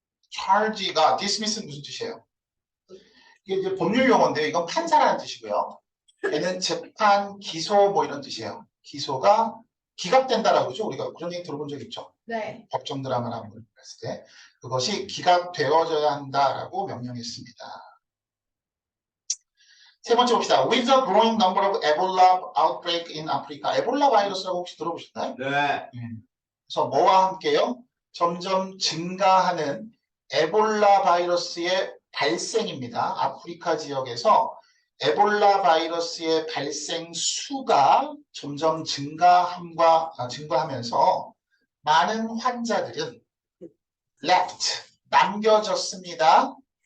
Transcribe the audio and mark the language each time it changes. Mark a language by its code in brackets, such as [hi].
[ko] charge가 dismiss는 무슨 뜻이에요? 이게 이제 법률 용어인데요. 이건 판사라는 뜻이고요. 얘는 재판, 기소 뭐 이런 뜻이에요. 기소가 기각된다라고 그러죠. 우리가 그런 얘기 들어본 적 있죠. 네. 법정 드라마나 뭐 이런 거 했을 때 그것이 기각되어져야 한다라고 명령했습니다. 세 번째 봅시다. [en] With the growing number of Ebola outbreak in Africa. [ko] 에볼라 바이러스라고 혹시 들어보셨나요? 네. 그래서 뭐와 함께요? 점점 증가하는 에볼라 바이러스의 발생입니다. 아프리카 지역에서 에볼라 바이러스의 발생 수가 점점 증가하면서 많은 환자들은 [en] left, [ko] 남겨졌습니다.